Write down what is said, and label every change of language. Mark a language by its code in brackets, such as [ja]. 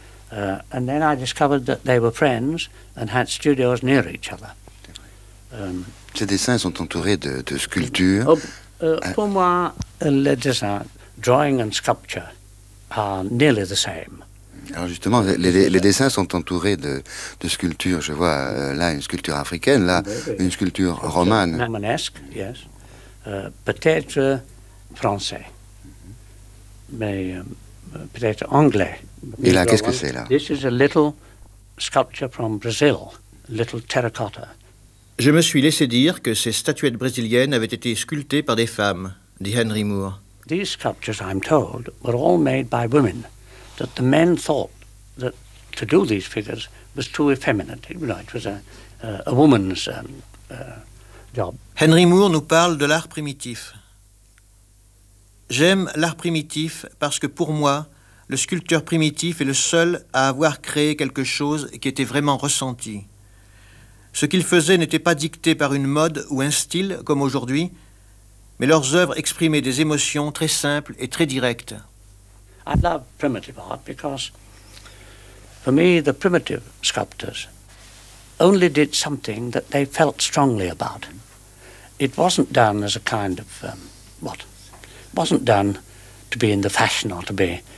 [en] And then I discovered that they were friends and had studios near each other. [fr] Ces dessins sont entourés de sculptures. Pour moi, les dessins, [en] drawing and sculpture, are nearly the same. [fr] Alors justement, les dessins sont entourés de sculptures. Je vois là une sculpture africaine, là une sculpture romane. [en] Romanesque, yes. [fr] Peut-être français, mais peut-être anglais. Et là, qu'est-ce que c'est là? [en] This is a little sculpture from Brazil, little terracotta. [fr] Je me suis laissé dire que ces statuettes brésiliennes avaient été sculptées par des femmes, dit Henry Moore. [en] These sculptures, I'm told, were all made by women. That the men thought that to do these figures was too effeminate. You know, it was a woman's job. [fr] Henry Moore nous parle de l'art primitif. J'aime l'art primitif parce que pour moi, le sculpteur primitif est le seul à avoir créé quelque chose qui était vraiment ressenti. Ce qu'ils faisaient n'était pas dicté par une mode ou un style, comme aujourd'hui, mais leurs œuvres exprimaient des émotions très simples et très directes. [en] I love primitive art because, for me, the primitive sculptors only did something that they felt strongly about. It wasn't done as a kind of, wasn't done to be in the fashion or to be.